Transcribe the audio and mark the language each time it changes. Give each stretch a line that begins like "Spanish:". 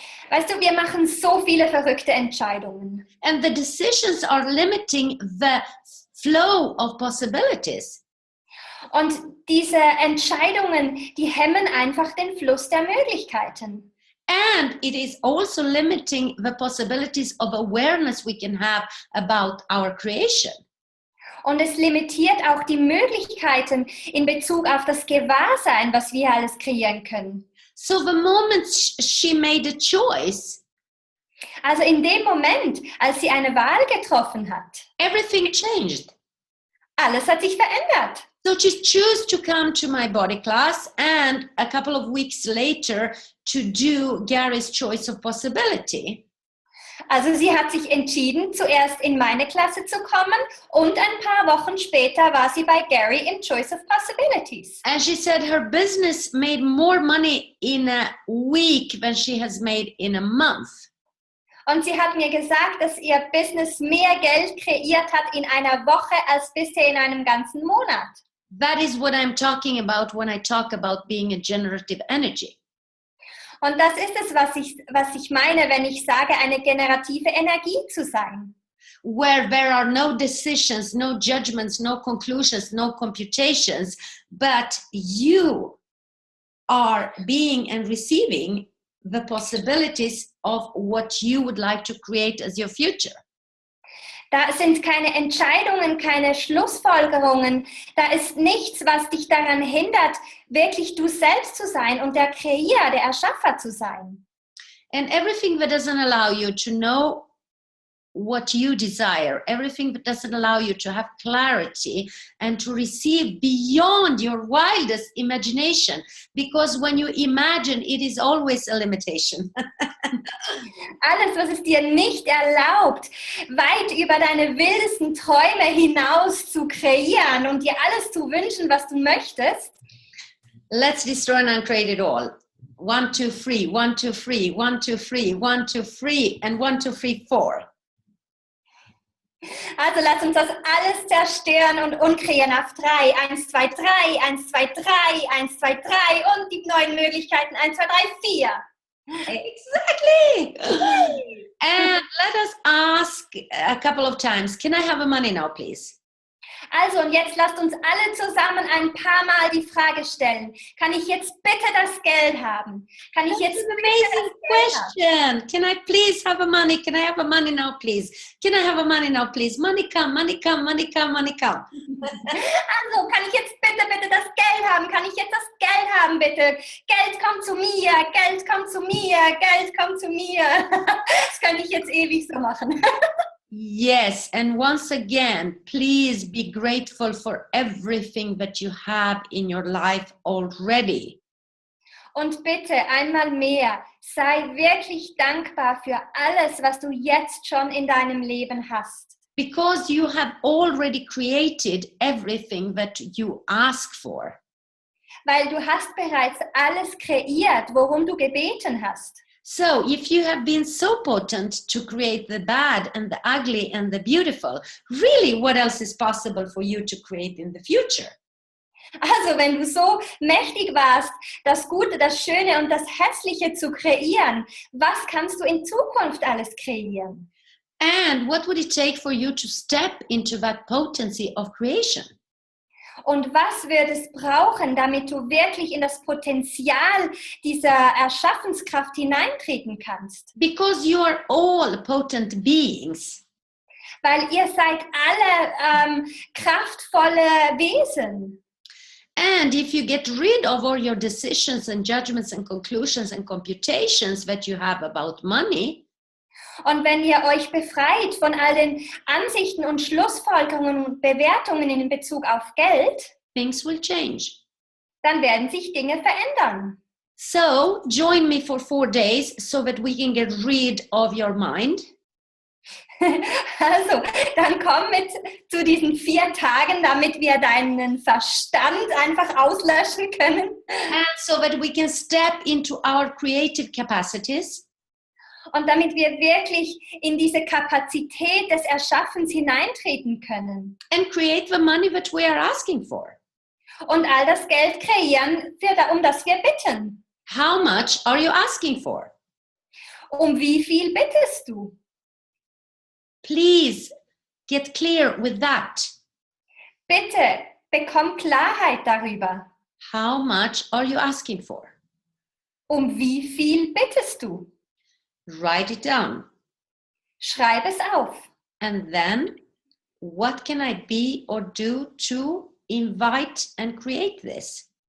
German: Weißt du, wir machen so viele verrückte Entscheidungen.
English: And the decisions are limiting the flow of possibilities.
German: Und diese Entscheidungen, die hemmen einfach den Fluss der Möglichkeiten.
English: And it is also limiting the possibilities of awareness we can have about our creation.
German: Und es limitiert auch die Möglichkeiten in Bezug auf das Gewahrsein, was wir alles kreieren können.
English: So the moment she made a choice,
German: also in dem Moment, als sie eine Wahl getroffen hat,
English: everything changed.
German: Alles hat sich verändert.
English: So she chose to come to my body class and a couple of weeks later to do Gary's Choice of Possibility.
German: Also sie hat sich entschieden, zuerst in meine Klasse zu kommen und ein paar Wochen später war sie bei Gary im Choice of Possibilities.
English: And she said her business made more money in a week than she has made in a month.
German: Und sie hat mir gesagt, dass ihr Business mehr Geld kreiert hat in einer Woche als bisher in einem ganzen Monat.
English: That is what I'm talking about when I talk about being a generative energy.
German: Und das ist es, was ich meine, wenn ich sage, eine generative Energie zu sein.
English: Where there are no decisions, no judgments, no conclusions, no computations, but you are being and receiving the possibilities of what you would like to create as your future.
German: Da sind keine Entscheidungen, keine Schlussfolgerungen. Da ist nichts, was dich daran hindert, wirklich du selbst zu sein und der Kreier, der Erschaffer zu sein.
English: And everything that doesn't allow you to know what you desire, everything that doesn't allow you to have clarity and to receive beyond your wildest imagination, because when you imagine, it is always a limitation.
German: Alles, was es dir nicht erlaubt, weit über deine wildesten Träume hinaus zu kreieren und dir alles zu wünschen, was du möchtest.
English: Let's destroy and uncreate it all. 1, 2, 3, 1, 2, 3, 1, 2, 3, 1, 2, 3, and 1, 2, 3, 4.
German: Also lass uns das alles zerstören und unkreieren auf 3. 1, 2, 3, 1, 2, 3, 1, 2, 3 und die neuen Möglichkeiten 1, 2, 3, 4.
English: Exactly. And let us ask a couple of times, can I have a money now, please?
German: Also und jetzt lasst uns alle zusammen ein paar Mal die Frage stellen. Kann ich jetzt bitte das Geld haben? Kann ich jetzt
English: That's an amazing question. Can I please have a money? Can I have a money now, please? Can I have a money now, please? Money come, money come, money come, money come.
German: Also, kann ich jetzt bitte das Geld haben? Kann ich jetzt das Geld haben, bitte? Geld kommt zu mir, Geld kommt zu mir, Geld kommt zu mir. Das kann ich jetzt ewig so machen.
English: Yes, and once again, please be grateful for everything that you have in your life already.
German: Und bitte einmal mehr, sei wirklich dankbar für alles, was du jetzt schon in deinem Leben hast.
English: Because you have already created everything that you ask for.
German: Weil du hast bereits alles kreiert, worum du gebeten hast.
English: So if you have been so potent to create the bad and the ugly and the beautiful, really what else is possible for you to create in the future?
German: Also wenn du so mächtig warst, das Gute, das Schöne und das Hässliche zu kreieren, was kannst du in Zukunft alles kreieren?
English: And what would it take for you to step into that potency of creation?
German: Und was wird es brauchen, damit du wirklich in das Potenzial dieser Erschaffenskraft hineintreten kannst?
English: Because you are all potent beings.
German: Weil ihr seid alle kraftvolle Wesen.
English: And if you get rid of all your decisions and judgments and conclusions and computations that you have about money,
German: Und wenn ihr euch befreit von all den Ansichten und Schlussfolgerungen und Bewertungen in Bezug auf Geld,
English: things will change.
German: dann werden sich Dinge verändern.
English: So join me for 4 days so that we can get rid of your mind.
German: Also, dann komm mit zu diesen 4 Tagen, damit wir deinen Verstand einfach auslöschen können.
English: And so that we can step into our creative capacities.
German: Und damit wir wirklich in diese Kapazität des Erschaffens hineintreten können.
English: And create the money that we are asking for.
German: Und all das Geld kreieren, um das wir bitten.
English: How much are you asking for?
German: Um wie viel bittest du?
English: Please get clear with that.
German: Bitte, bekomm Klarheit darüber.
English: How much are you asking for?
German: Um wie viel bittest du?
English: Write it down.
German: Schreib es auf.
English: And then, what can I be or do to invite and create this?